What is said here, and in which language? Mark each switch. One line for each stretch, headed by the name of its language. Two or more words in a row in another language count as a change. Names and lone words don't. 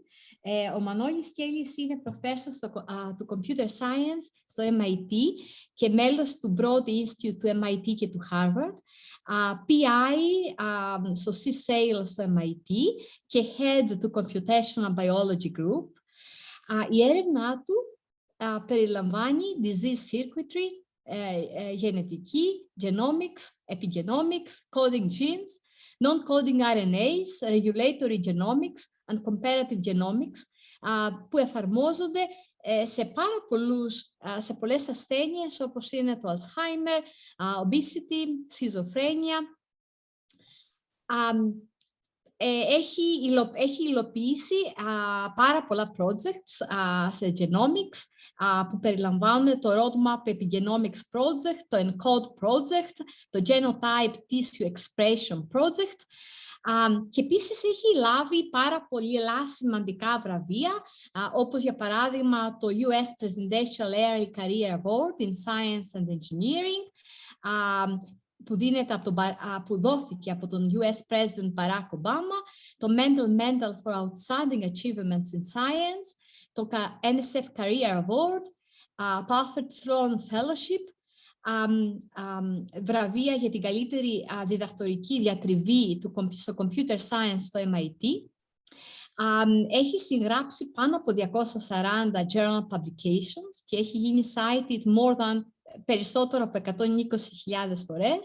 Greek: Ο Μανώλης Kellis είναι professor του
English: Computer Science
Greek: στο MIT και μέλος του Broad Institute του MIT και του Harvard. PI στο C-Sale στο MIT και Head του Computational Biology Group. Η έρευνά του περιλαμβάνει
English: Disease Circuitry,
Greek: γενετική,
English: Genomics, Epigenomics, Coding Genes, Non-Coding RNAs, Regulatory Genomics and Comparative Genomics,
Greek: που εφαρμόζονται σε πολλές ασθένειες όπως είναι το Alzheimer,
English: obesity, schizophrenia.
Greek: Έχει υλοποιήσει πάρα πολλά projects σε Genomics που περιλαμβάνουν το Roadmap Epigenomics Project, το Encode Project, το Genotype Tissue Expression Project και επίσης έχει λάβει πάρα πολλά σημαντικά βραβεία όπως για παράδειγμα το US Presidential Early Career Award in Science and Engineering που δόθηκε από τον
English: US President
Greek: Barack Obama, το Mendel for Outstanding Achievements in Science, το NSF Career Award, το Alfred Sloan Fellowship βραβεία για την καλύτερη διδακτορική διατριβή στο
English: Computer Science
Greek: στο MIT. Έχει συγγράψει πάνω από 240
English: journal publications
Greek: και έχει γίνει cited περισσότερο από 120.000 φορές.